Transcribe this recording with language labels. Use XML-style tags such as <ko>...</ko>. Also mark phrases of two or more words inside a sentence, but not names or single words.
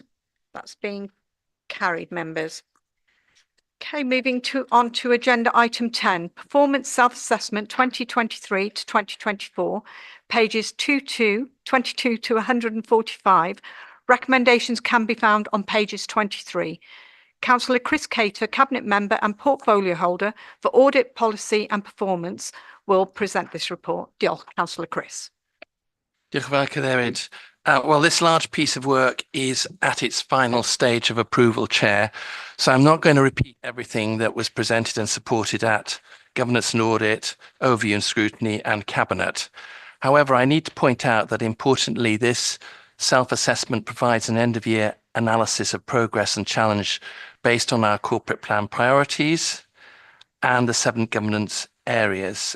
<en>That's being carried, members. Okay, moving on to agenda item 10, Performance Self-Assessment 2023 to 2024, pages 22 to 145. Recommendations can be found on pages 23. Councillor Chris Cater, Cabinet Member and Portfolio Holder for Audit Policy and Performance, will present this report.</en> <cy>Diolch, Councillor Chris. Diolch yn fawr, Cadeirydd.</cy> <en>Well, this large piece of work is at its final stage of approval, Chair, so I'm not going to repeat everything that was presented and supported at Governance and Audit, Overview and Scrutiny and Cabinet. However, I need to point out that importantly, this self-assessment provides an end-of-year analysis of progress and challenge based on our corporate plan priorities and the 7 governance areas.</en>